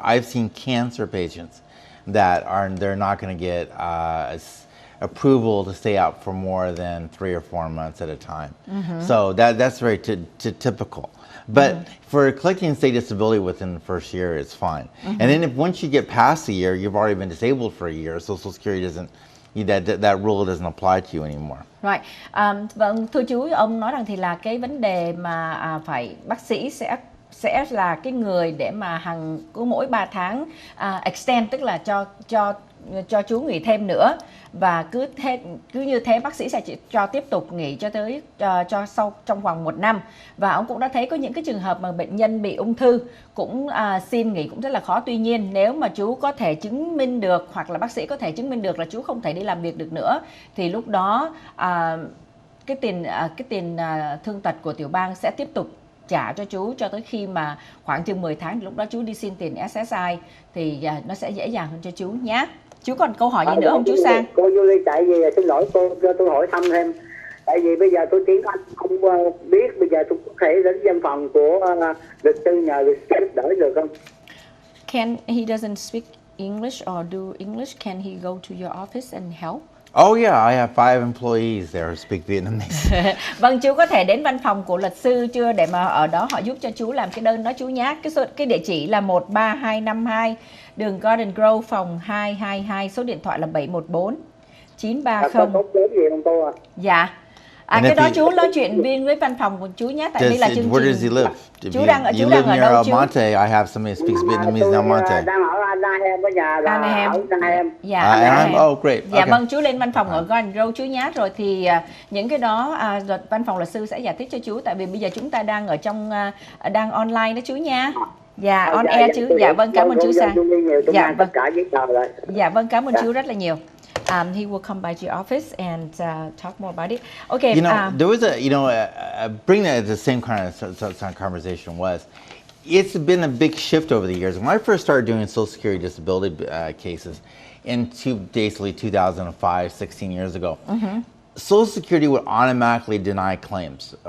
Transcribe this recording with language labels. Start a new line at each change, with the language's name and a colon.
English: I've seen cancer patients that they're not going to get approval to stay out for more than 3 or 4 months at a time. So that's very typical. But for collecting state disability within the first year, it's fine. And then once you get past the year, you've already been disabled for a year. Social Security doesn't. That rule doesn't apply to you anymore. Right.
Vietnamese: Vâng, thưa chú, ông nói rằng thì là cái vấn đề mà phải bác sĩ sẽ là cái người để mà cứ mỗi 3 tháng extend, tức là cho chú nghỉ thêm nữa, và cứ như thế bác sĩ sẽ cho tiếp tục nghỉ cho tới sau trong vòng 1 năm. Và ông cũng đã thấy có những cái trường hợp mà bệnh nhân bị ung thư cũng xin nghỉ cũng rất là khó. Tuy nhiên nếu mà chú có thể chứng minh được, hoặc là bác sĩ có thể chứng minh được là chú không thể đi làm việc được nữa, thì lúc đó cái tiền thương tật của tiểu bang sẽ tiếp tục trả cho chú cho tới khi mà khoảng chừng 10 tháng, lúc đó chú đi xin tiền SSI thì nó sẽ dễ dàng hơn cho chú nhé. Chú còn câu hỏi gì nữa không chú Sang? Cô Julie, tại vì xin lỗi cô, cho tôi hỏi thăm thêm. Tại vì bây giờ tôi tiếng Anh không biết, bây giờ tôi có thể đến văn phòng của luật sư nhờ luật sư giúp đỡ được không?
English: Can he doesn't speak English or do English? Can he go to your office and help? Oh yeah, I have 5 employees there who speak Vietnamese.
Vietnamese: Vâng, chú có thể đến văn phòng của luật sư chưa để mà ở đó họ giúp cho chú làm cái đơn đó chú nhé. Cái địa chỉ là 13252 đường Garden Grove, phòng 222, số điện thoại là 714 930. Có tốt gì không cô ạ? Dạ. Cái đó chú nói chuyện viên với văn phòng của chú nhé, tại đây là chương trình.
English: Where does he live?
Vietnamese: Chú đang ở đâu chú? Monte.
English: I have somebody who speaks Vietnamese now.
Vietnamese: Monte. Đang ở Anaheim, ở nhà là Anaheim. Dạ, Anaheim.
English: Oh, great.
Vietnamese: Dạ vâng, chú lên văn phòng ở Garden Grove chú nhé. Rồi thì những cái đó văn phòng luật sư sẽ giải thích cho chú, tại vì bây giờ chúng ta đang ở trong đang online đó chú nha. Dạ, on air chứ. Dạ vâng, cảm ơn chú Sang. Dạ vâng. Dạ vâng, cảm ơn chú rất là nhiều.
English: He will come by your office and talk more about it. Okay. There was bring that the same kind of conversation was. It's been a big shift over the years. When I first started doing Social Security disability cases in basically 2005, 16 years ago, Social Security would automatically deny claims.